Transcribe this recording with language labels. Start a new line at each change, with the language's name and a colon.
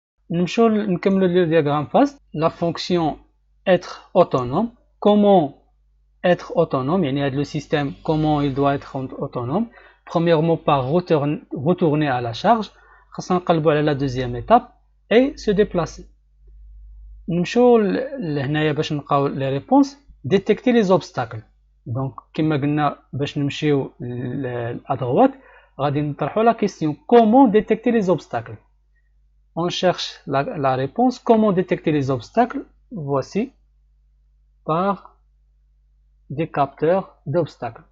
Arabic: نمشيو نكملو
French: le diagramme fast. La fonction être autonome. Comment être autonome, يعني le système, comment il doit être autonome. Premièrement, par retourner à la charge.
Arabic: خاصنا نقلبوا على
French: la deuxième étape et se déplacer.
Arabic: نمشيو لهنايا باش نلقاو les réponses.
French: Détecter les obstacles. Donc
Arabic: كما قلنا باش نمشيو
French: à droite
Arabic: غادي نطرحوا
French: la question comment détecter les obstacles. On cherche la réponse. Comment détecter les obstacles? Voici par des capteurs d'obstacles.